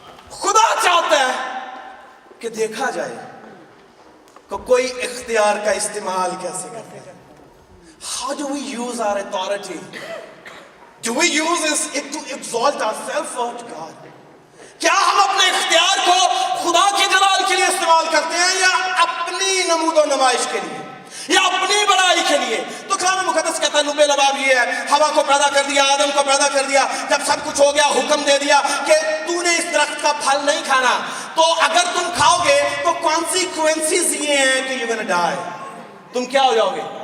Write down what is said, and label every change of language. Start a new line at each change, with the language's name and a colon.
Urdu: خدا چاہتا ہے کہ دیکھا جائے کہ کوئی اختیار کا استعمال کیسے کرتے ہیں۔
English: How do we use our authority? Do we use it to exalt ourselves or to God?
Urdu: کیا ہم اپنے اختیار کو خدا کے جلال کے لیے استعمال کرتے ہیں، یا اپنی نمود و نمائش کے لیے، یا اپنی بڑائی کے لیے؟ تو کلام مقدس کہتا ہے لبے لباب یہ ہے، ہوا کو پیدا کر دیا، آدم کو پیدا کر دیا، جب سب کچھ ہو گیا حکم دے دیا کہ تو نے اس درخت کا پھل نہیں کھانا، تو اگر تم کھاؤ گے تو کانسیکوینسز یہ ہیں کہ
English: you're gonna die،
Urdu: تم کیا ہو جاؤ گے؟